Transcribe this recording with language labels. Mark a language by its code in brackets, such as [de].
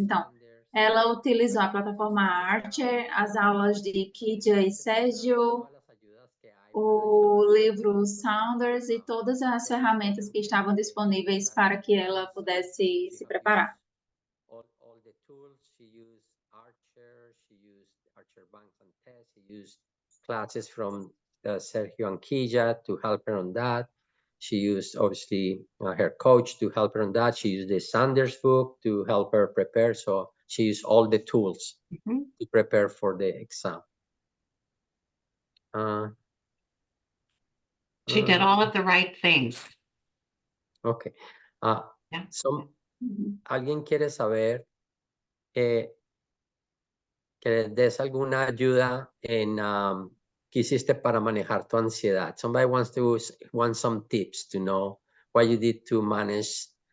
[pt] Então, ela utilizou a plataforma Archer, as aulas de Kidia e Sérgio, o livro Saunders e todas as ferramentas que estavam disponíveis para que ela pudesse se preparar. [en] All the tools, she used Archer, she used Archer Banks and Tests, she used classes from Sergio and Kija to help her on that. She used, obviously, her coach to help her on that. She used the Sanders book to help her prepare. So she used all the tools to prepare for the exam. She did all of the right things. Okay. Yeah. [es] So, ¿alguien quiere saber que les des alguna ayuda en qué hiciste para manejar tu ansiedad? [en] Somebody wants some tips to know what you did to manage.